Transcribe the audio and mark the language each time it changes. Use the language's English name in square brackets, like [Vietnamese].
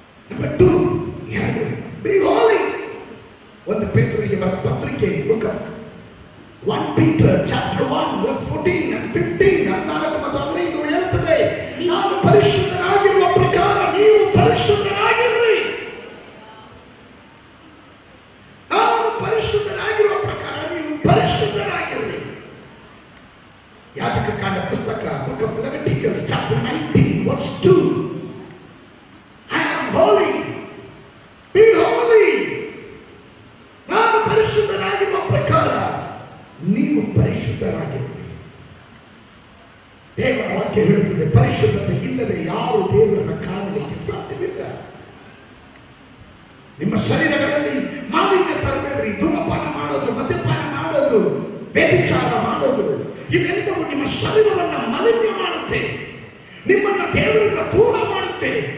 [Kannada] Number 2, 2, [English] Be holy. [Kannada] 1 ಪೇತ್ರನಿಗೆ ಬರೆದ ಪತ್ರಿಕೆ, [English] book of 1 Peter chapter 1 verse 14 and 15, [Kannada] 14 ಮತ್ತು 15 ಹೇಳುತ್ತದೆ, ನಾನು ಪರಿಶುದ್ಧನಾಗಿರುವ ಪ್ರಕಾರ ನೀವು ಪರಿಶುದ್ಧರಾಗಿರ್ರಿ. ನಾನು ಪರಿಶುದ್ಧನಾಗಿರುವ ಪ್ರಕಾರ ನೀವು ಪರಿಶುದ್ಧರಾಗಿರ್ರಿ. ಯಾಜಕ ಕಾಂಡ ಪುಸ್ತಕ, [English] Book of Leviticus chapter 19 verse 2, I am holy, be holy. [Kannada] ನಾನು ಪರಿಶುದ್ಧನಾಗಿರುವ ಪ್ರಕಾರ ನೀವು ಪರಿಶುದ್ಧರಾಗಿರ್ರಿ. ದೇವರ ವಾಕ್ಯ ಹೇಳುತ್ತದೆ, ಪರಿಶುದ್ಧತೆ ಇಲ್ಲದೆ ಯಾರು ದೇವರನ್ನು ಕಾಣಲಿಕ್ಕೆ ಸಾಧ್ಯವಿಲ್ಲ. ನಿಮ್ಮ ಶರೀರಗಳಲ್ಲಿ ಮಾಲಿನ್ಯ ತರಬೇಡ್ರಿ. ಧೂಮಪಾನ ಮಾಡೋದು, ಮದ್ಯಪಾನ ಮಾಡೋದು, ವ್ಯಭಿಚಾರ ಮಾಡೋದು, ಇದೆಲ್ಲವೂ ನಿಮ್ಮ ಶರೀರವನ್ನ ಮಾಲಿನ್ಯ ಮಾಡುತ್ತೆ, ನಿಮ್ಮನ್ನ ದೇವರಿಂದ ದೂರ ಮಾಡುತ್ತೆ.